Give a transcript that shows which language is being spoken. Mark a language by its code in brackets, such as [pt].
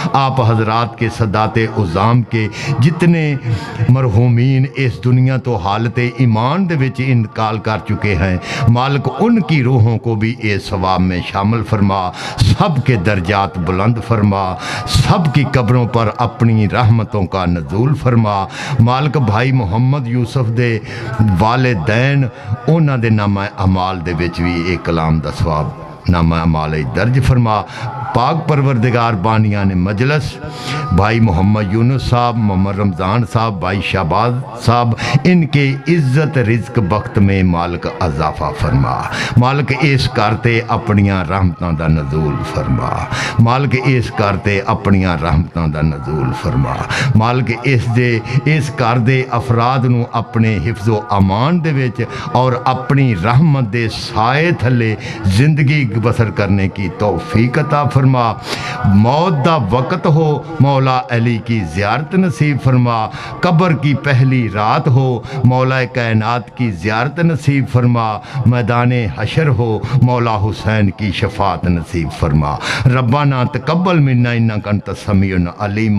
[ur] آپ حضرات کے سادات عظام کے جتنے مرحومین اس دنیا تو حالت ایمان دے وچ انتقال کر چکے ہیں مالک ان کی روحوں کو بھی اس ثواب میں شامل فرما. سب کے درجات بلند فرما. سب کی قبروں پر اپنی رحمتوں کا نزول فرما. [pa] مالک بھائی محمد یوسف دے والدین انہاں دے نامہ اعمال دے وچ بھی ایک کلام دا ثواب نامہ اعمال درج فرما. [ur] پاک پروردگار بانیان مجلس بھائی محمد یونس صاحب محمد رمضان صاحب بھائی شہباز صاحب ان کے عزت رزق بخت میں مالک اضافہ فرما. [pa] مالک اس کرتے اپنیاں رحمتاں دا نزول فرما. مالک اس کرتے اپنیاں رحمتاں دا نزول فرما. مالک اس کردے افراد نو اپنے حفظ و امان دے وچ اور اپنی رحمت دے سائے تھلے زندگی بسر کرنے کی توفیق عطا فرما. موت دا وقت ہو مولا علی کی زیارت نصیب فرما. [ur] قبر کی پہلی رات ہو مولا کائنات کی زیارت نصیب فرما. میدان حشر ہو مولا حسین کی شفاعت نصیب فرما. [ar] ربنا تقبل منا انک انت السمیع العلیم.